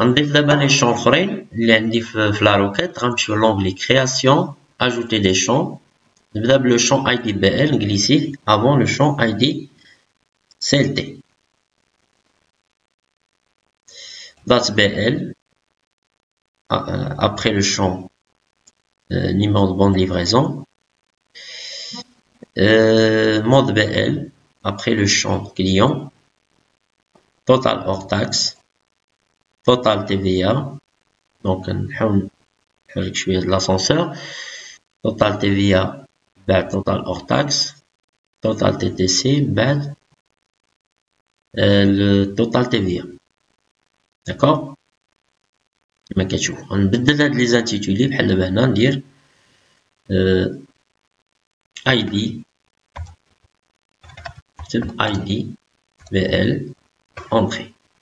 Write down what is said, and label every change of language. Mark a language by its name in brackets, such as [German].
[Arabic] نضيف دابا les champs اخرين اللي عندي في la requête. غنمشيو [French] l'onglet création, ajouter des champs. [Arabic] نبدا [French] le champ IDBL, glisser avant le champ ID CLT. Date BL après le champ numéro de bande de livraison. Mode BL après le champ client. Total hors taxe. Total TVA. Donc [Arabic] نحاول نحرك شوية [French] de l'ascenseur. Total TVA [Arabic] بعد [French] total hors taxe. Total TTC بعد le total TVA. D'accord. [Arabic] كما كتشوفوا غنبدل هاد لي زانتيتولي بحال دابا هنا ندير ID نكتب ID BL entrée.